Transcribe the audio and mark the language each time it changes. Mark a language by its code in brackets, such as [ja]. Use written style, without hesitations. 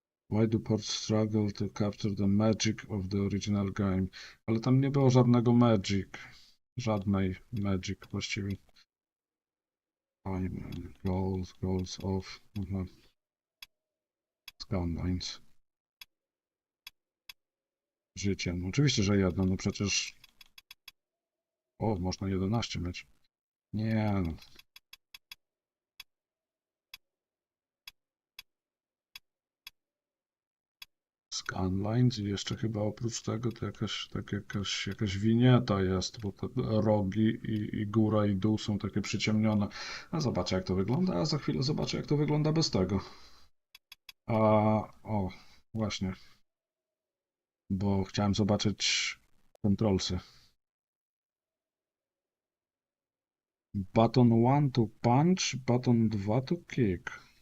[en] Why do ports struggle to capture the magic of the original game? [pl] Ale tam nie było żadnego magic. Żadnej magic właściwie. Time, goals off. [en] Scanlines. [pl] Życie. No oczywiście, że jedno. No przecież... O, można 11 mieć. Nie no. Scanlines i jeszcze chyba oprócz tego to jakaś winieta jest, bo te rogi i góra i dół są takie przyciemnione. A zobaczę jak to wygląda, a za chwilę zobaczę jak to wygląda bez tego. O, właśnie. Bo chciałem zobaczyć kontrolsy. [en] Button 1 to punch, button 2 to kick.